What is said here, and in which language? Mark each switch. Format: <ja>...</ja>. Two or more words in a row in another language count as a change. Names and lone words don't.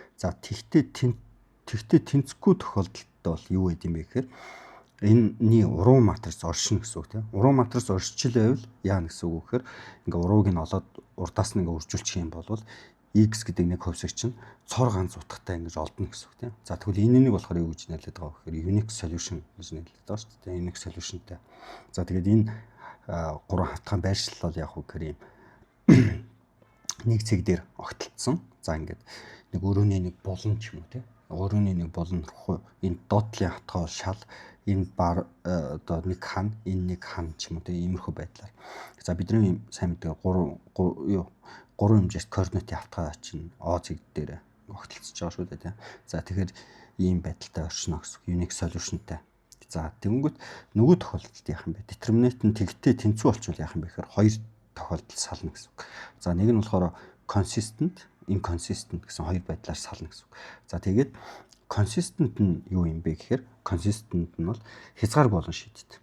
<mn>За тэгтээ тэнцэхгүй тохиолдолд бол юу байд юм бэ гэхээр энэний уруу матриц оршино гэсэн үг тийм. Уруу матриц оршил байвал яа гэсэн үг гэхээр ингээ урууг нь олоод урдаас нь ингээ үржүүлчих юм бол X гэдэг нэг хувьсгч нь цор ганц утгатай ингэж олдно гэсэн үг тийм. За тэгвэл энэнийг болохоор юу гэж нэрлэдэг байгаа вэ гэхээр</mn> <en>unique solution</en> <mn>гэж нэрлэдэг байгаа шүү дээ.</mn> <en>Unique solutionтэй.</en> <mn>За тэгээд энэ 3 хавтган байршил бол яг уу гэхээр юм нэг цэг дээр огтлцсон. За ингээд нэг өрөөний нэг булан ч юм уу тийм. Өрөөний нэг булан энэ доотлын хавтгай бол шал энэ бар одоо нэг хан энэ нэг хан ч юм уу тийм иймэрхүү байдлаар. За бидний сайн мэдээ 3 хэмжээст координатын хавтгай чинь O цэг дээр огтлцож байгаа шүү дээ тийм. За тэгэхээр ийм байдалтай оршино гэсэн</mn> <en>unique solutionтэй.</en> <mn>За тэгэнгүүт нөгөө тохиолдолд яах юм бэ? Детерминант нь тэгтээ тэнцүү болчихвол яах юм бэ гэхээр хоёр тохиолдол сална гэсэн үг. За нэг нь болохоор</mn> <en>consistent, inconsistent</en> <mn>гэсэн хоёр байдлаар сална гэсэн үг. За тэгээд consistent нь юу юм бэ гэхээр consistent нь бол хязгааргүй болон шийдэт.</mn>